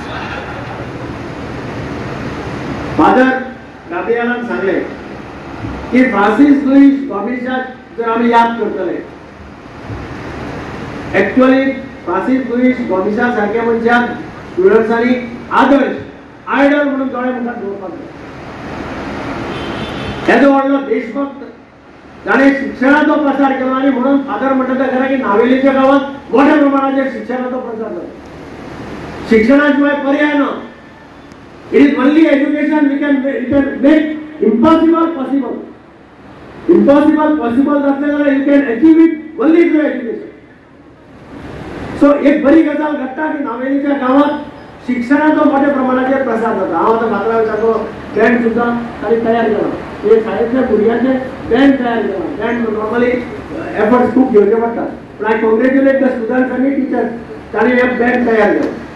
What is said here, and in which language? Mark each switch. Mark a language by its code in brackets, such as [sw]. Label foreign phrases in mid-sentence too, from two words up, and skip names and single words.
[kok] फादर गाब्रिएलान सांगलें की फ्रांसिस लुईस गोमेजाक जर आमी याद करतले, एक्चुअली फ्रांसिस लुईस गोमेजा सारक्या मनशाक स्टुडंट्सांनी आदर्श आयडल म्हणून दोळे मुखार दवरपाक जाय। येदो व्हडलो देशभक्त, ताणें शिक्षणाचो प्रसार केलो आनी म्हणून फादर म्हणटा तें खरें की नावेलीच्या गांवांत मोठ्या प्रमाणाचेर शिक्षणाचो प्रसार जालो। शिक्षणा शिवाय पर्याय ना। [en] it is only education we can make impossible possible. impossible possible [kok] जातलें जाल्यार [en] you can achieve it only through education. [kok] सो एक बरी गजाल घडटा की नावेलीच्या गांवांत शिक्षणाचो मोठ्या प्रमाणाचेर प्रसार जाता। हांव आतां फातरा विचारलो बँड सुद्दां ताणें तयार केला, एक शाळेंतल्या भुरग्यांचे बँड तयार केला। बँड नॉर्मली एफर्ट्स खूब घेवचे पडटात, पूण [en] I congratulate the students [kok] आनी टिचर्स ताणें एक बँड तयार केलो।